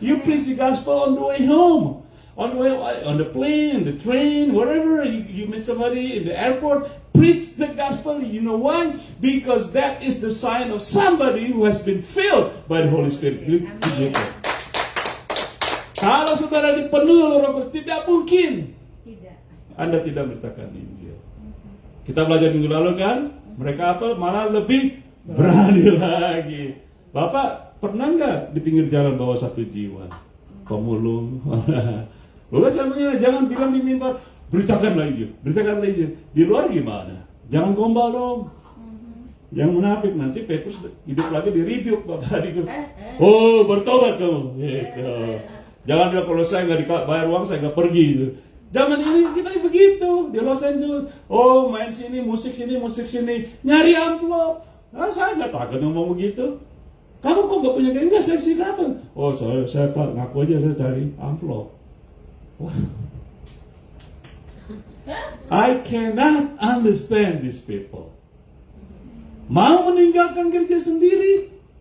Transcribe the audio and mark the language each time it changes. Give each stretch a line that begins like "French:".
English: You preach the gospel on the way home, on the way, on the plane, the train, wherever you meet somebody in the airport. Preach the gospel. You know why? Because that is the sign of somebody who has been filled by the Holy Spirit.
Indonesian: Kalau saudara dipenuhi oleh Roh Kudus, tidak mungkin Anda tidak beritakan Injil. Kita belajar minggu lalu kan? Mereka apa? Malah lebih berani lagi. Bapak pernah nggak di pinggir jalan bawa satu jiwa pemulung? Bukan saya bilang, jangan bilang di mimbar, beritakanlah Injil. Di luar gimana? Jangan gombal dong. Jangan munafik, nanti Petrus hidup lagi di-rebuke Bapak. Oh, bertobat kamu. Gitu. Jangan bilang kalau saya nggak dibayar uang, saya nggak pergi. Gitu. Zaman ini kita begitu di Los Angeles. Oh, main sini, musik sini, nyari amplop. Saya nggak takut ngomong begitu. Kamu kok nggak punya gini? Nggak, saya sih dapat. Oh, saya Pak, ngaku aja saya cari amplop.
English: I cannot understand these people.
Indonesian: Mau meninggalkan gereja sendiri.